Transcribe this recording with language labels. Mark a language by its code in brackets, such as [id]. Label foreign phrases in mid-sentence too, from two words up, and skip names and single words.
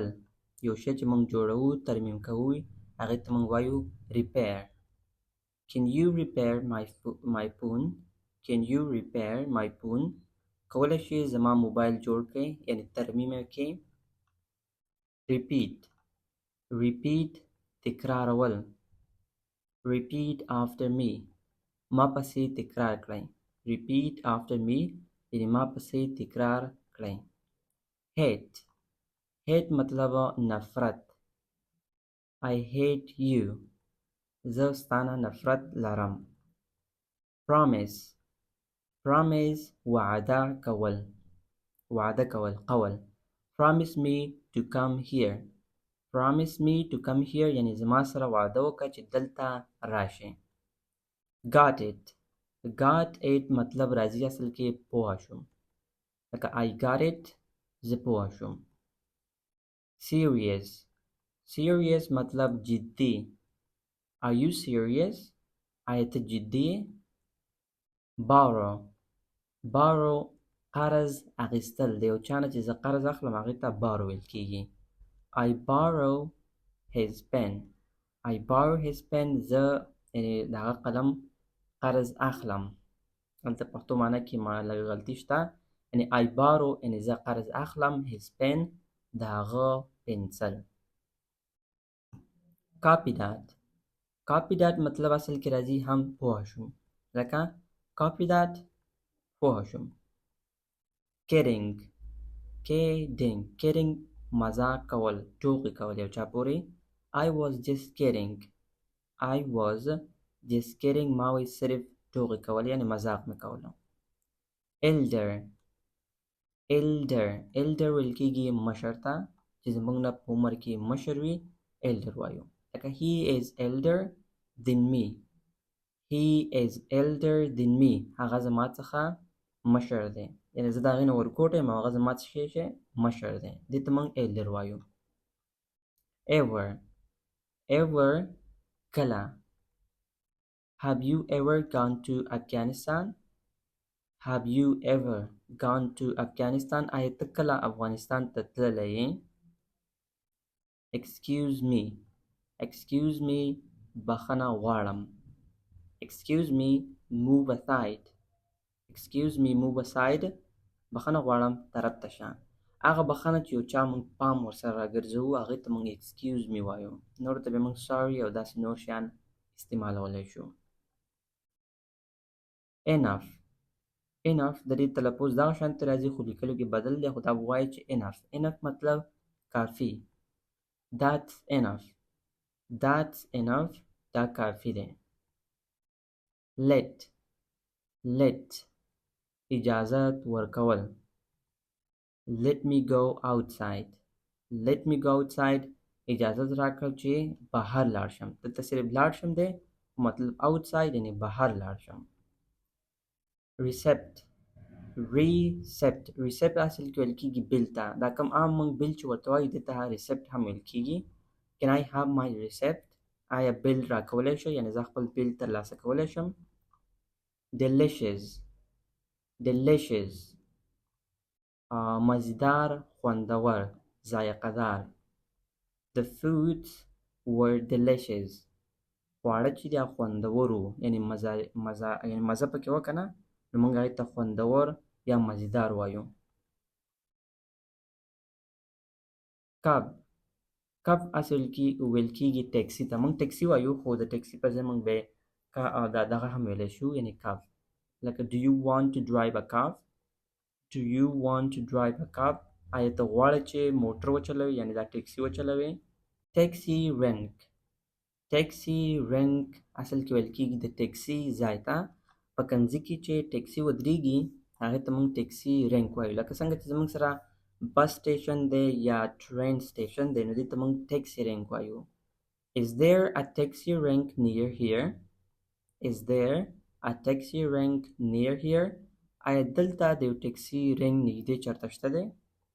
[ps] یو شی چې موږ جوړوو ترمیم کوو هغې ته موږ وایو repair. [en] Can you repair my phone? Can you repair my phone? [ps] کولی شي زما موبایل جوړ کړئ یعنې ترمیم یې کړئ. [en] Repeat. Repeat [ps] تکرارول. [en] Repeat after me. [ps] ما پسې تکرار کړئ. [en] Repeat after me [ps] یعنې ما پسې تکرار کړئ. [en] Hate. Hate [ps] مطلب نفرت. [en] I hate you. [ps] زه ستانه نفرت لرم. [en] Promise. Promise [ps] وعده کول. وعده کول قول. [en] Promise me to come here. Promise me to come here [ps] یعنې زما سره وعده وکړه چې دلته راشې. [en] Got it. Got it [ps] مطلب راځي اصل کې پوه شوم. لکه [en] I got it [ps] زه پوه شوم. [en] Serious. Serious [ps] مطلب جدي. [en] Are you serious? [ps] آیا ته جدي؟ [en] Borrow. Borrow [ps] قرض اخیستل. د یو چا نه چې زه قرض اخلم هغې ته borrow ویل کېږي. [en] I borrow his pen. I borrow his pen [ps] زه یعنې د هغه قلم قرض اخلم. هلته پښتو معنی کې لږ غلطي شته. یعنې [en] I borrow [ps] یعنې زه قرض اخلم [en] his pen [ps] د هغه پنسل. [en] Copy that. Copy that [ps] مطلب اصل کې راځي هم پوه شوم. لکه [en] copy that [ps] پوه شوم. [en] Kidding. Kidding. [ps] Kidding مزاق کول ټوکې کول یو چا پورې. [en] I was just kidding. I was just kidding [ps] ما وی صرف ټوکې کول یعنې مزاق مې کولو. [en] Elder. Elder. [ps] Elder ویل کېږي مشر ته چې زموږ نه په عمر کې مشر وي elder وایو. [en] لکه he is elder than me. He is elder than me. [ps] هغه زما څخه مشر دی. یعنې زه د هغې نه ورکوټ یم او هغه زما څخه مشر دی. دې ته موږ elder وایو. [en] Ever. [ps] Ever کله. [en] Have you ever gone to Afghanistan? Have you ever gone to Afghanistan? [ps] آیا ته کله افغانستان ته تللی یې؟ [en] Excuse me. Excuse me [ps] بخښنه غواړم. [en] Excuse me move aside. Excuse me move aside [ps] بخښنه غواړم طرف ته شه. هغه بخښنه چې یو چا موږ پام ورسره راګرځوو هغې ته موږ [en] excuse me [ps] وایو. نورو ته بیا موږ sorry او داسې نور شیان استعمالولی شو. Enough. Enough د دې تلفظ دغه شانتې راځي خو لیکلو کې بدل دی خو دا به وایي چې enough. Enough مطلب کافي. [en] That's enough. That's enough [ps] دا کافي دی. [en] Let. Let [ps] اجازت ورکول. [en] Let me go outside. Let me go outside [ps] اجازت راکړه چې بهر لاړ شم. دلته صرف لاړ شم دی مطلب outside یعنې بهر لاړ شم. [en] Recept. Recept. [ps] Recept اصل کې ویل کېږي بیل ته. دا کوم عام موږ بیل چې ورته وایو دې ته recept هم ویل کېږي. [en] Can I have my receipt? [ps] آیا بیل راکولی شئ یعنې زه خپل بیل ترلاسه کولی شم. [en] delicious delicious [ps] مزیدار خوندور ذائقه دار [en] the foods were delicious [ps] خواړه چې دا خوندور وو یعنی مزه پکې وکنه نو موږ هغې ته خوندور یا مزیدار وایو [en] cab cab [ps] اصل کې ویل کېږي ټیکسي ته موږ ټیکسي وایو خو د ټیکسي پر ځای موږ به دغه هم ویلی شو یعنی کب لکه [en] do you want to drive a car do you want to drive a car [ps] آیا ته غواړې چې موټر وچلوې یعنی دا ټیکسي وچلوې [en] taxi rank taxi rank [ps] اصل کې ویل کېږي د ټیکسي ځای ته په کنځي کې چې ټیکسي ودرېږي هغې ته موږ [en] taxi rank [ps] وایو لکه څنګه چې زموږ سره [en] bus station [ps] دی یا [en] train station [ps] دی نو دې ته موږ [en] taxi rank [ps] وایو [en] Is there a taxi rank near here? Is there a taxi rank near here? [ps] آیا دلته د یو [en] taxi rank [ps] نږدې چېرته شته دی